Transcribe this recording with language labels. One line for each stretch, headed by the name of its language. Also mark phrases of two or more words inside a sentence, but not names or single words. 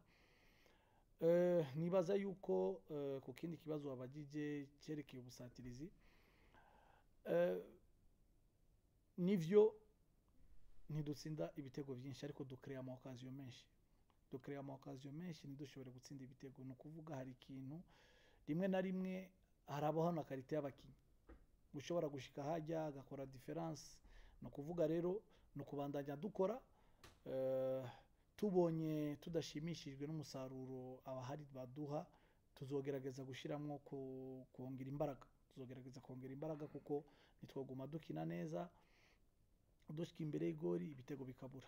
Rundi: Nibaza yuko ku kindi kibazo wabagije cyerekeye ubusatirizi, nivyo ntidutsinda ibitego byinshi ariko ducrea ama occasion menshi ntidushobore gutsinda ibitego. Ni ukuvuga hari ikintu rimwe na rimwe harabaho na karite y'abakinnyi ushobora gushika hajya agakora difference. Ni ukuvuga rero ni ukubandanya dukora, tubonye tudashimishijwe n'umusaruro abahari baduha tuzogerageza gushyiramo kongera imbaraga kuko nitwaguma dukina neza dushika imbere y'igori ibitego bikabura.